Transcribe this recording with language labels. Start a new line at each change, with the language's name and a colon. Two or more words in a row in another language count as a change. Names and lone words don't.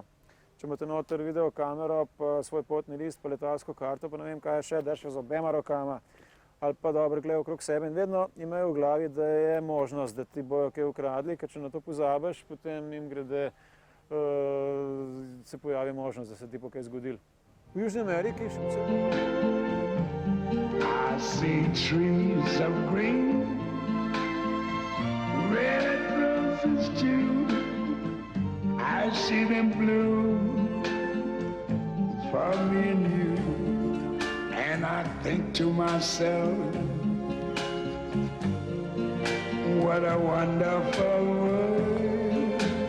Slovenian: Če imate noter videokamero, pa svoj potni list, pa letalsko karto, pa ne vem kaj še, drž jo z obema rokama ali pa dobro gledaj okrog sebe in vedno imajo v glavi, da je možnost, da ti bojo kaj ukradli, ker če na to pozabiš, potem jim grede se pojavi možnost, da se ti bo kaj zgodilo. V Južni Ameriki še posebno.
English: I see trees of green, red roses too. I see them bloom for me and you. And I think to myself, what a wonderful world.